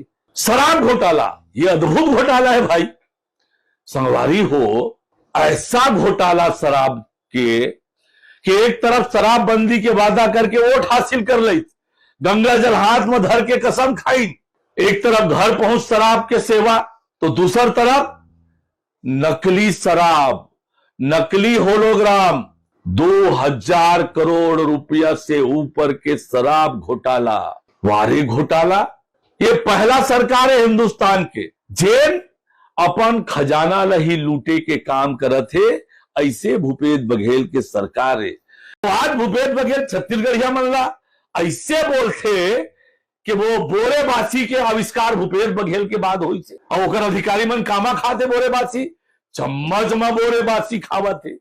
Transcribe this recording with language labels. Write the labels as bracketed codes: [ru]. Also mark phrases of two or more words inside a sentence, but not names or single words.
[hne] शराब घोटाला ये अद्भुत घोटाला है भाई, संगवारी हो ऐसा घोटाला शराब के कि एक तरफ शराबबंदी के वादा करके वोट हासिल कर ली, गंगा जल हाथ में धर के कसम खाई, एक तरफ घर पहुंच शराब के सेवा, तो दूसरी तरफ नकली शराब, नकली होलोग्राम, 2000 करोड़ रुपया से ऊपर के शराब घोटाला, वारी घोटाला। ये पहला सरकार है हिंदुस्तान के जेन अपन खजाना लही लूटे के काम करत है, ऐसे भूपेश बघेल के सरकार है। तो आज भूपेश बघेल छत्तीसगढ़िया मनला ऐसे बोलते कि वो बोरेबासी के आविष्कार भूपेश बघेल के बाद हुई थे, और ओकर अधिकारी मन कामा खाते बोरेबासी, चम्मच में बोरेबासी खावत थे।